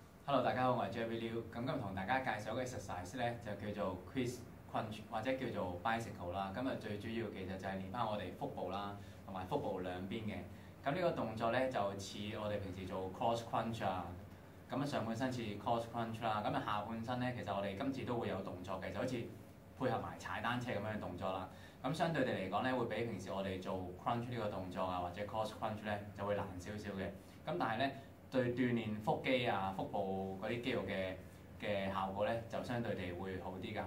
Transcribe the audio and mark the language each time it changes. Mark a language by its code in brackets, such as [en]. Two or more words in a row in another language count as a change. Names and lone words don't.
[yue] Hello，大家好，我係 Jerry Liu。咁今日同大家介紹一個 exercise 咧，就叫做 [en] Chris Crunch [yue] 或者叫做 bicycle 啦。咁最主要其實就係練翻我哋腹部啦，同埋腹部兩邊嘅。咁呢個動作咧就似我哋平時做 [en] cross crunch [yue] 啊。咁上半身似 [en] cross crunch [yue] 啦，咁下半身咧其實我哋今次都會有動作嘅，就好似配合埋踩單車咁樣嘅動作啦。咁相對地嚟講咧，會比平時我哋做 crunch 呢個動作啊，或者 [en] cross crunch [yue] 咧就會難少少嘅。咁但係咧，對鍛鍊腹肌啊、腹部嗰啲肌肉嘅效果咧，就相對地會好啲㗎。